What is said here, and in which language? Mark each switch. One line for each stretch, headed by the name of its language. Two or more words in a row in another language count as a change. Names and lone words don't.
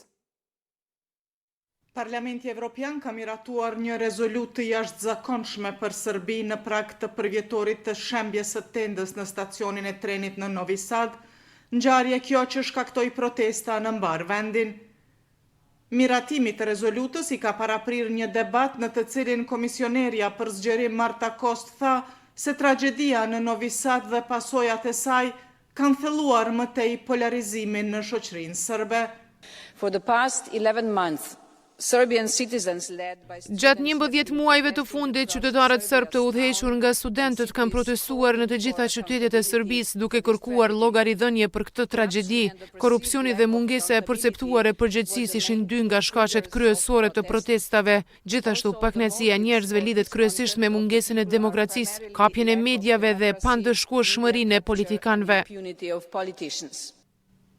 Albanian: Parlamenti Evropian ka miratuar një rezolutë të jashtëzakonshme për Serbi në prag të përvjetorit të shembjes së tendës në stacionin e trenit në Novi Sad, ngjarje kjo që shkaktoi protesta në mbar vendin. Miratimi të rezolutës i ka paraprir një debat në të cilin komisionerja për zgjerim Marta Kost tha se tragedia në Novi Sad dhe pasojat e saj kanë thelluar më tej polarizimin në shoqërinë serbe.
English: For the past 11 months, Serbian citizens led by
Albanian: Gjatë 11 muajve të fundit, qytetarët serb të udhëhequr nga studentët kanë protestuar në të gjitha qytetet e Serbisë duke kërkuar llogaridhënie për këtë tragjedi. Korrupsioni dhe mungesa e përceptuar e përgjegjësisë ishin dy nga shkaqet kryesore të protestave. Gjithashtu, pakënaqësia e njerëzve lidhet kryesisht me mungesën e demokracisë, kapjen e mediave dhe pandëshkueshmërinë e politikanëve.